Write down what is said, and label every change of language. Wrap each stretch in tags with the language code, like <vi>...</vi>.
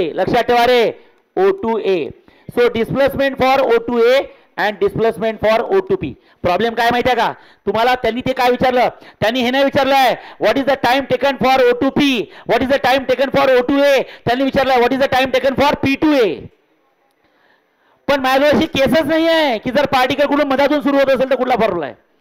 <mr>लक्षात ठेवा रे, O2A.</mr> <en>So displacement for O2A and displacement for O2P.</en> <mr>Problem काय माहिती आहे का तुम्हाला, त्यांनी ते काय विचारलं, त्यांनी हे नाही विचारलंय</mr> <en>what is the time taken for O2P, what is the time taken for O2A,</en> <mr>त्यांनी विचारलंय</mr> <en>What is the time taken for P2A.</en> <mr>पण माझ्याजवळ अशी केसच नाही आहे की जर पार्टिकल कुठून मधातून सुरू होत असेल तर कुठला फॉर्म्युला आहे.</mr>